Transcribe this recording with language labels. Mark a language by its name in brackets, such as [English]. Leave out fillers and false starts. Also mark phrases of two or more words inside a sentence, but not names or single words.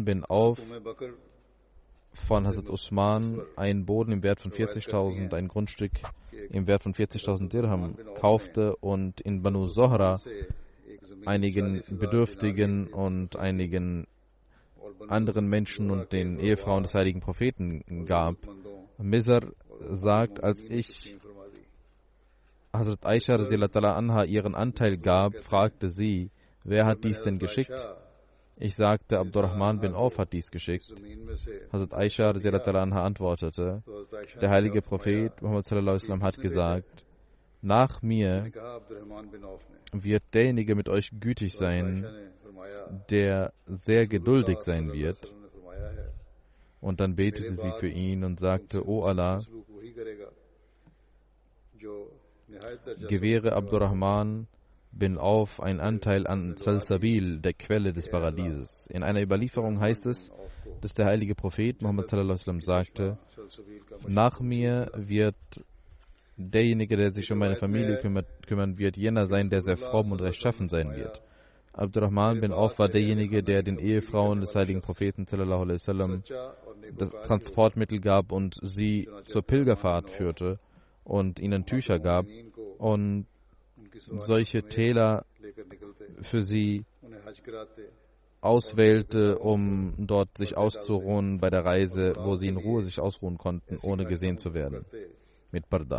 [German] bin Auf von Hazrat Usman einen Boden im Wert von 40.000, ein Grundstück im Wert von 40.000 Dirham kaufte und in Banu Zohra einigen Bedürftigen und einigen anderen Menschen und den Ehefrauen des heiligen Propheten gab. Mizar sagt, als ich Hazrat Aisha [Arabic] رضي الله عنها [German] ihren Anteil gab, fragte sie: Wer hat dies denn geschickt? Ich sagte: Abdurrahman bin Auf hat dies geschickt. Hazrat Aisha [Arabic] رضي الله عنها [German] antwortete: Der heilige Prophet Muhammad [Arabic] صلى الله عليه وسلم [German] hat gesagt: Nach mir wird derjenige mit euch gütig sein, der sehr geduldig sein wird. Und dann betete sie für ihn und sagte: O Allah, gewähre Abdurrahman bin Auf einen Anteil an Salsabil, der Quelle des Paradieses. In einer Überlieferung heißt es, dass der heilige Prophet Muhammad [Arabic] صلى الله عليه وسلم [German] sagte: Nach mir wird derjenige, der sich um meine Familie kümmern wird, jener sein, der sehr fromm und rechtschaffen sein wird. Abdurrahman bin Auf war derjenige, der den Ehefrauen des heiligen Propheten [Arabic] صلى الله عليه وسلم [German] das Transportmittel gab und sie zur Pilgerfahrt führte und ihnen Tücher gab und solche Täler für sie auswählte, um dort sich auszuruhen bei der Reise, wo sie in Ruhe sich ausruhen konnten, ohne gesehen zu werden, mit Parda.